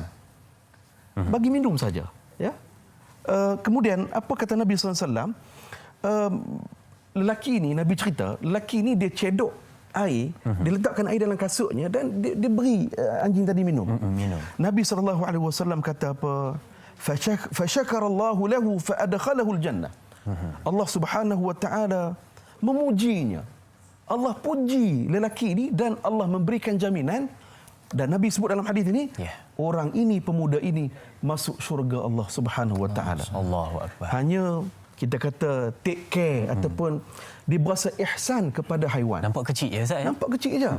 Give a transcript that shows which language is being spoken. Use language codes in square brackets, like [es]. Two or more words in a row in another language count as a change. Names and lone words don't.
[ms] Bagi minum saja, ya. Kemudian apa kata Nabi SAW? Lelaki ini, Nabi cerita, lelaki ini dia cedok air, dia letakkan air dalam kasutnya dan dia beri anjing tadi minum. Nabi SAW kata apa? [ar] فشكر الله له فأدخله الجنة. [ms] Allah [ar] سبحانه وتعالى [ms] memujinya. Allah puji lelaki ini dan Allah memberikan jaminan, dan Nabi sebut dalam hadis ini, orang ini, pemuda ini masuk syurga Allah [ar] سبحانه وتعالى. الله أكبر. [ms] Hanya kita kata [en] take care [ms] ataupun dia berasa ihsan kepada haiwan. Nampak kecil ya Ustaz? Nampak kecil saja.